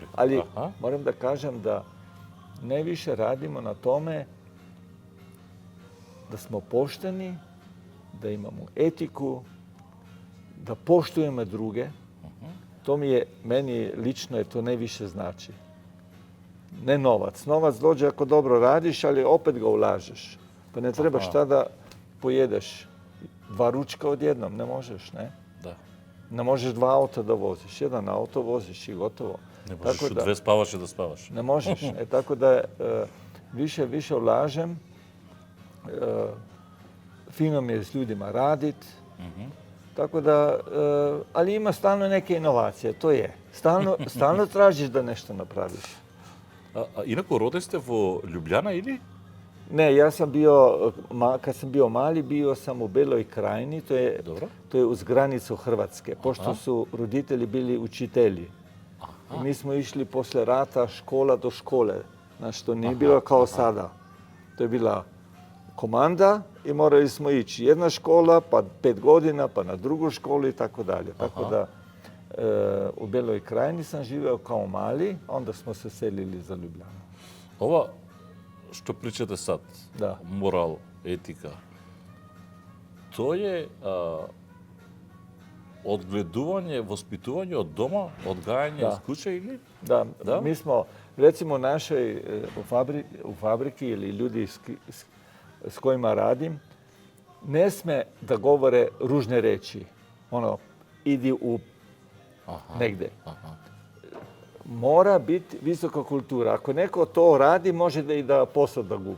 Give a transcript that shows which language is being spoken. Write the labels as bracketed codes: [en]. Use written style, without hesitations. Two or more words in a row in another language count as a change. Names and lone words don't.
[sr] Али морам да кажам да највише радимо на томе да смо поштени, да имамо етику, да поштуеме друге. То ми е, мени лично е то највише значи. ne novac. Novac dođe ako dobro radiš, ali opet ga ulažeš. Pa ne trebaš tada pojedeš 2 ručka odjednom, ne možeš, ne? Da. Ne možeš 2 auta da voziš, 1 auto voziš i gotovo. Ne možeš u 2 spavaš i da spavaš. Ne možeš. Tako da više ulažem. Fino mi je s ljudima radit. Tako da, ali ima stalno neke inovacije, to je. Stalno tražiš da nešto napraviš. [mk] Инако роден сте во Љубљана или? [sr] Ne, ja sam bio, kad sam bio mali, bio sam u Beloj Krajini, Dobro. to je uz granicu Hrvatske, pošto su roditelji bili učitelji. I mi smo išli posle rata škola do škole, znači to nije bilo kao sada. To je bila komanda i morali smo ići jedna škola, pa 5 godina, pa na drugu školu i tako dalje. Tako da u Beloj Krajini sam živeo kao mali, onda smo se selili za Ljubljanu. [mk] Ова што причате сад, Да. морал, етика, то е одгледување, воспитување од дома, одгајање од куќа или? [sr] Da, Da? mi smo, recimo u našoj u fabriki ili ljudi s kojima radim, ne sme da govore ružne reči. Ono, idi u negde. Mora biti visoka kultura. Ako neko to radi, može da i da posao da gubi.